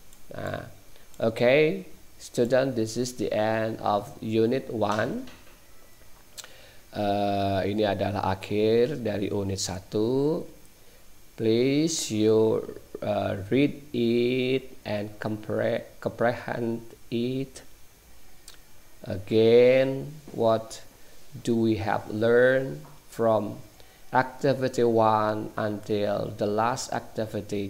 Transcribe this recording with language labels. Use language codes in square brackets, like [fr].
[en] Nah, okay, student, this is the end of unit 1. [id] Ini adalah akhir dari unit 1. [en] Please you read it and comprehend it. Again, what do we have learned from activity 1 until the last activity?